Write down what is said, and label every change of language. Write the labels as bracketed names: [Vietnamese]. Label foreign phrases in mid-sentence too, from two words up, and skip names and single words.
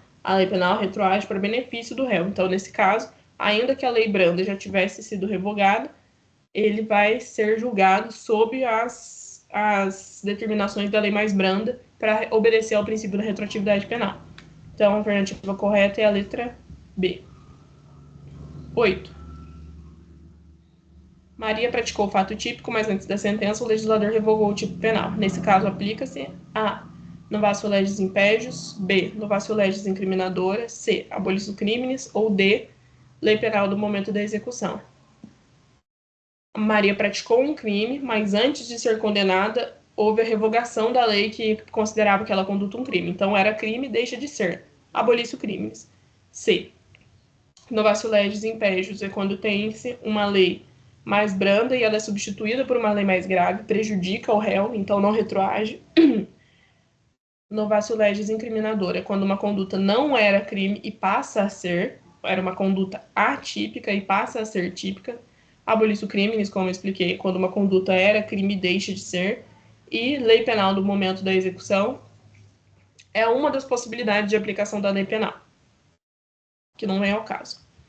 [Portuguese] A lei penal retroage para benefício do réu. Então, nesse caso, ainda que a lei branda já tivesse sido revogada, ele vai ser julgado sob as determinações da lei mais branda para obedecer ao princípio da retroatividade penal. Então, a alternativa correta é a letra B. 8. Maria praticou o fato típico, mas antes da sentença o legislador revogou o tipo penal. Nesse caso, aplica-se A. [Latin] Novatio legis impédios, B. Novatio legis incriminadora, C. Abolicio criminis ou D. [Portuguese] Lei penal do momento da execução. Maria praticou um crime, mas antes de ser condenada, houve a revogação da lei que considerava aquela conduta um crime. Então, era crime, deixa de ser. [Latin] Abolício crimes. [Portuguese] C. [Latin] Novatio legis impédios [Portuguese] é quando tem-se uma lei mais branda e ela é substituída por uma lei mais grave, prejudica o réu, então não retroage. [Latin] Novatio legis incriminadora [Portuguese] é quando uma conduta não era crime e passa a ser, era uma conduta atípica e passa a ser típica. [Latin] Abolicio criminis, [Portuguese] como eu expliquei, quando uma conduta era crime e deixa de ser. E lei penal do momento da execução é uma das possibilidades de aplicação da lei penal, que não vem ao caso.